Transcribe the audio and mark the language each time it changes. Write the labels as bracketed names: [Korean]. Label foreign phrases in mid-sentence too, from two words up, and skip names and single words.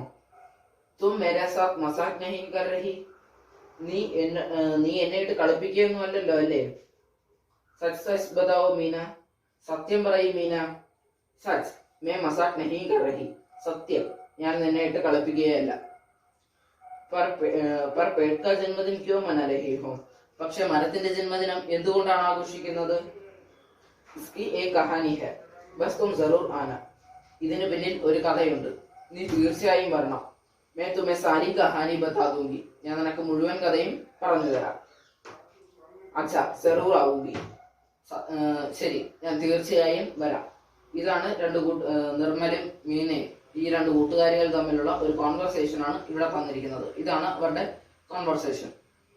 [Hindi] तुम मेरा साथ मज़ाक नहीं कर रही? [Malayalam] നീ എന്നെ ഇട്ട് കളിപ്പിക്കുകയൊന്നും അല്ലല്ലോ അല്ലേ? [Hindi] सच सच बताओ मीना, [Malayalam] സത്യം പറയൂ മീന. [Hindi] सच में मज़ाक नहीं कर रही, [Malayalam] സത്യം, ഞാൻ നിന്നെ ഇട്ട് കളിപ്പിക്കുകയല്ല. [Hindi] पर पेड़ का जन्मदिन क्यों मना रही हो? [Malayalam] പക്ഷെ മരത്തിന്റെ ജന്മദിനം എന്തുകൊണ്ടാണ് ആഘോഷിക്കുന്നത്? [Hindi] इसकी एक कहानी है, बस तुम जरूर आना. [Malayalam] ഇതിനു പിന്നിൽ ഒരു കഥയുണ്ട്, നീ തീർച്ചയായും വരണം. [Hindi] मैं तुम्हें सारी कहानी बता दूंगी. [Malayalam] ഞാൻ നിനക്ക് മുഴുവൻ കഥയും പറഞ്ഞു തരാം. [Hindi] अच्छा, जरूर आऊंगी. [Malayalam] ശരി, ഞാൻ തീർച്ചയായും വരാം. ഇതാണ് നിർമ്മലും മീനയും, ഈ രണ്ട് കൂട്ടുകാരികൾ തമ്മിലുള്ള ഒരു കോൺവെർസേഷൻ ആണ് ഇവിടെ തന്നിരിക്കുന്നത്. ഇതാണ് അവരുടെ കോൺവെർസേഷൻ.